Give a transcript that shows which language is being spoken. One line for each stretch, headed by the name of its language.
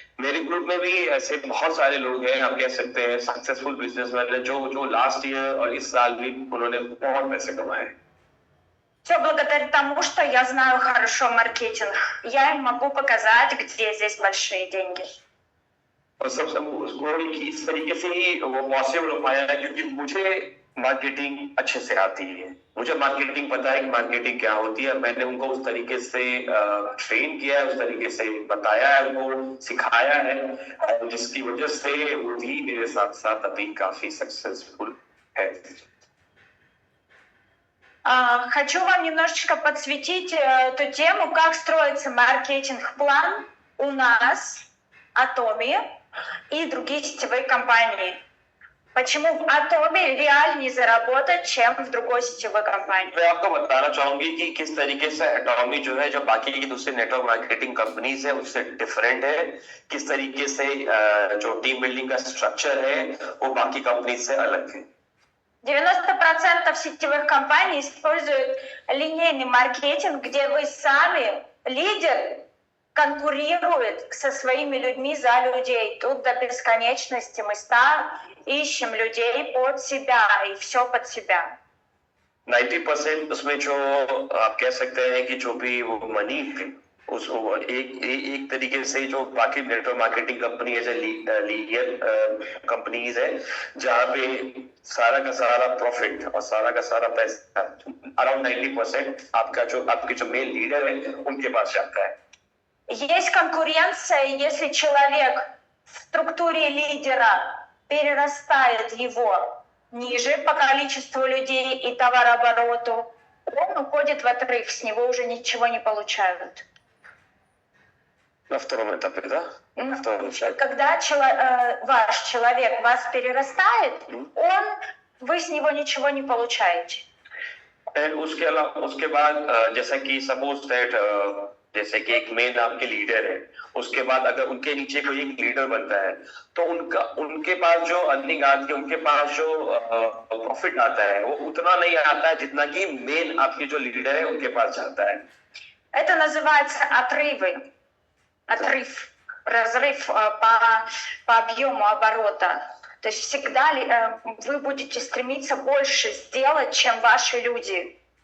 Hindi: मेरे ग्रुप में भी ऐसे बहुत सारे लोग हैं, आप कह सकते हैं सक्सेसफुल बिजनेसमैन जो लास्ट ईयर और इस साल भी उन्होंने बहुत पैसे कमाए.
Russian: Все благодаря тому, что я знаю хорошо маркетинг. Я им могу показать, где здесь большие деньги.
Hindi: और सबसे उसको इस तरीके से ही वो पॉसिबल हो पाया है क्योंकि मुझे मार्केटिंग अच्छे से आती है. मुझे मार्केटिंग पता है कि मार्केटिंग क्या होती है. मैंने उनको उस तरीके से ट्रेन किया है, उस तरीके से बताया है, उनको सिखाया है, और जिसकी वजह से वो भी मेरे साथ साथ अभी काफी सक्सेसफुल है.
Russian: Хочу вам немножечко подсветить эту тему, как строится маркетинг-план у нас, Atomi и другие сетевые компании. Почему в Atomi реальнее заработать, чем в другой сетевой компании?
Hindi: मैं आपको बताना चाहूंगी कि किस तरीके से Atomi जो है, जो बाकी की दूसरी नेटवर्क मार्केटिंग कंपनीज है उससे डिफरेंट है. किस तरीके से जो टीम बिल्डिंग का स्ट्रक्चर है वो बाकी कंपनी से अलग है.
Russian: 90% сетевых компаний используют линейный маркетинг, где вы сами, лидер, конкурирует со своими людьми за людей. Тут до бесконечности мы ищем людей под себя и все под себя.
Hindi: 90% उसमें जो आप कह सकते हैं कि जो भी वो मनी है उस एक तरीके से जो बाकी नेटवर्क मार्केटिंग कंपनी है, लीगल कंपनीज है, जहाँ पे सारा का सारा प्रॉफिट और सारा का सारा पैसा अराउंड 90% आपके जो मेन लीडर है उनके पास जाता है.
Russian: Есть конкуренция, если человек в структуре лидера перерастает его ниже по количеству людей и товарообороту, он уходит в отрыв, с него уже ничего не получают. На втором этапе, да? Когда ваш человек вас перерастает, вы с него ничего не получаете.
Hindi: उसके बाद जैसा कि सपोज दैट जैसे कि एक मेन आपके लीडर है, उसके बाद अगर उनके नीचे कोई एक लीडर बनता है तो उनके पास जो अर्निंग आती है, उनके पास जो प्रॉफिट आता है वो उतना नहीं आता है जितना कि मेन आपके जो लीडर है उनके पास जाता है.
Russian: Это называется отрывы. Отрыв, разрыв по объему оборота. То есть всегда вы будете стремиться больше сделать, чем ваши люди.